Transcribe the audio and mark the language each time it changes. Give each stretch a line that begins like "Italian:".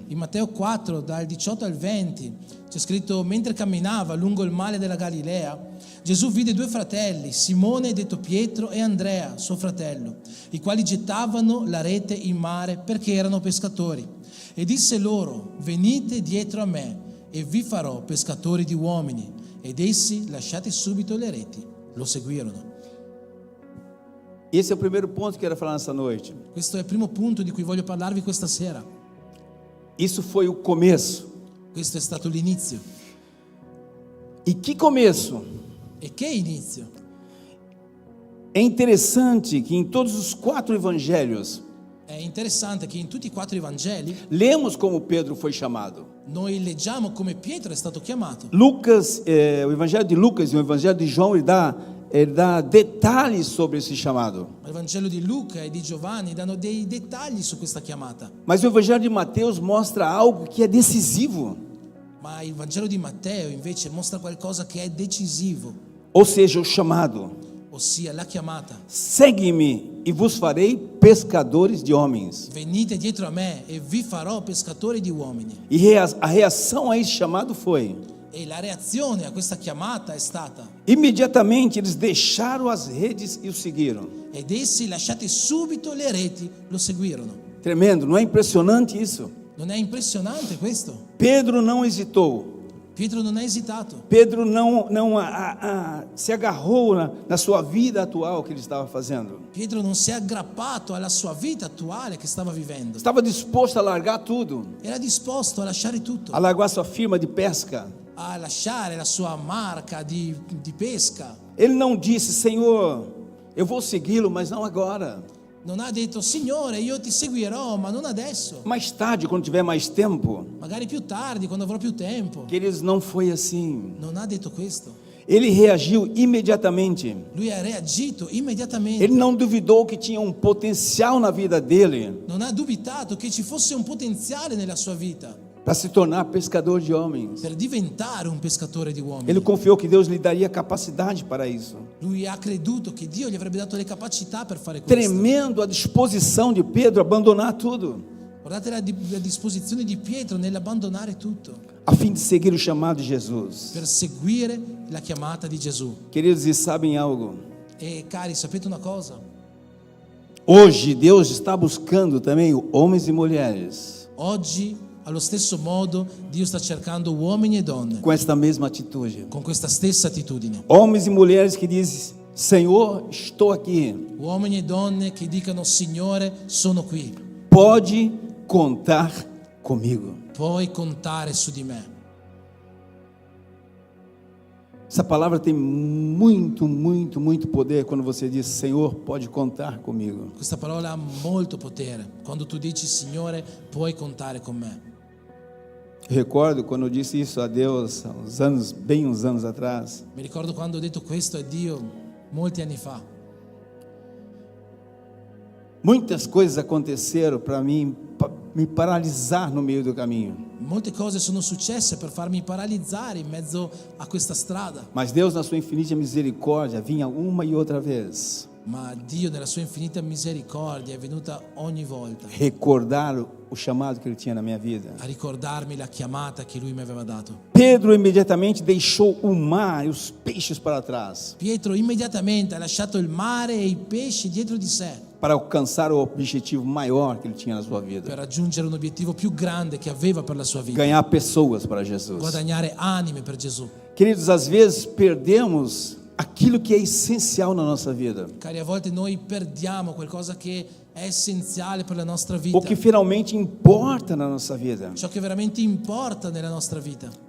Italian: In Matteo 4, dal 18 al 20, c'è scritto: mentre camminava lungo il mare della Galilea, Gesù vide 2 fratelli, Simone detto Pietro e Andrea, suo fratello, i quali gettavano la rete in mare perché erano pescatori. E disse loro: venite dietro a me e vi farò pescatori di uomini. Ed essi, lasciate subito le reti, lo seguirono.
Portuguese: esse é o primeiro ponto que eu quero falar nessa noite.
Italian: Questo è il primo punto di cui voglio parlarvi questa sera.
Portuguese: Isso foi o começo.
Italian: Questo è stato l'inizio.
Portuguese: E que começo?
Italian: E che inizio?
Portuguese: É interessante que em todos os 4 evangelhos,
Italian: È interessante che in tutti e 4 i Vangeli
Portuguese: lemos como Pedro foi chamado.
Italian: noi leggiamo come Pietro è stato chiamato.
Portuguese: Lucas, o Evangelho de Lucas e o Evangelho de João, ele dá detalhes sobre esse chamado.
Italian: Il Vangelo di Luca e di Giovanni danno dei dettagli su questa chiamata,
Portuguese: Mas o Evangelho de Mateus mostra algo que é decisivo.
Italian: ma il Vangelo di Matteo invece mostra qualcosa che è decisivo,
Portuguese: Ou seja, o chamado.
Italian: ossia la chiamata.
Portuguese: Segue-me e vos farei pescadores de homens.
Italian: Venite dietro a me e vi farò pescatori di uomini.
Portuguese: E a reação a esse chamado foi:
Italian: E la reazione a questa chiamata è stata:
Portuguese: imediatamente eles deixaram as redes e o seguiram.
Italian: ed essi, lasciate subito le reti, lo seguirono.
Portuguese: Tremendo, não é impressionante isso?
Italian: Non è impressionante questo?
Portuguese: Pedro não hesitou.
Italian: Pietro non ha esitato.
Portuguese: Pedro não se agarrou na sua vida atual que ele estava fazendo.
Italian: Pietro non si è aggrappato alla sua vita attuale che stava vivendo.
Portuguese: Estava disposto a largar tudo,
Italian: Era disposto a lasciare tutto,
Portuguese: a largar sua firma de pesca.
Italian: a lasciare la sua marca di pesca.
Portuguese: Ele não disse: Senhor, eu vou segui-lo, mas não agora.
Italian: Non ha detto: Signore, io ti seguirò, ma non adesso.
Portuguese: Mais tarde, quando tiver mais tempo.
Italian: Magari più tardi, quando avrò più tempo.
Portuguese: Queridos, não foi assim.
Italian: Non ha detto questo.
Portuguese: Ele reagiu imediatamente.
Italian: Lui ha reagito immediatamente.
Portuguese: Ele não duvidou que tinha um potencial na vida dele
Italian: Non ha dubitato che ci fosse un potenziale nella sua vita
Portuguese: para se tornar pescador de homens.
Italian: per diventare un pescatore di uomini.
Portuguese: Ele confiou que Deus lhe daria capacidade para isso.
Italian: Lui ha creduto che Dio gli avrebbe dato le capacità per fare questo.
Portuguese: Tremendo a disposição de Pedro a abandonar tudo,
Italian: Guardate la disposizione di Pietro nell'abbandonare tutto
Portuguese: a fim de seguir o chamado de Jesus.
Italian: per seguire la chiamata di Gesù.
Portuguese: Queridos, e sabem algo?
Italian: E cari, sapete una cosa?
Portuguese: Hoje Deus está buscando também homens e mulheres
Italian: Oggi, allo stesso modo, Dio sta cercando uomini e donne
Portuguese: com esta mesma atitude.
Italian: con questa stessa attitudine.
Portuguese: Homens e mulheres que dizem: Senhor, estou aqui.
Italian: Uomini e donne che dicano: Signore, sono qui,
Portuguese: Pode contar comigo.
Italian: puoi contare su di me.
Portuguese: Essa palavra tem muito, muito, muito poder quando você diz: Senhor, pode contar comigo.
Italian: Questa parola ha molto potere. Quando tu dici: Signore, puoi contare con me.
Portuguese: Eu recordo quando eu disse isso a Deus há uns anos, bem uns anos atrás.
Italian: Mi ricordo quando ho detto questo a Dio molti anni fa.
Portuguese: Muitas coisas aconteceram para mim, me paralisar no meio do caminho.
Italian: Molte cose sono successe per farmi paralizzare in mezzo a questa strada,
Portuguese: Mas Deus, na sua infinita misericórdia, vinha uma e outra vez
Italian: ma Dio nella sua infinita misericordia è venuta ogni volta
Portuguese: recordar o chamado que Ele tinha na minha vida.
Italian: a ricordarmi la chiamata che Lui mi aveva dato.
Portuguese: Pedro imediatamente deixou o mar e os peixes para trás
Italian: Pietro immediatamente ha lasciato il mare e i pesci dietro di sé
Portuguese: para alcançar o objetivo maior que ele tinha na sua
Italian: per
Portuguese: vida:
Italian: raggiungere un obiettivo più grande che aveva per la sua vita,
Portuguese: ganhar pessoas para Jesus.
Italian: guadagnare anime per Gesù.
Portuguese: Queridos, às vezes perdemos aquilo que é essencial na nossa vida,
Italian: Cari, a volte noi perdiamo qualcosa che è essenziale per la nostra
Portuguese: o
Italian: vita,
Portuguese: que finalmente importa na nossa vida.
Italian: ciò che veramente importa nella nostra vita.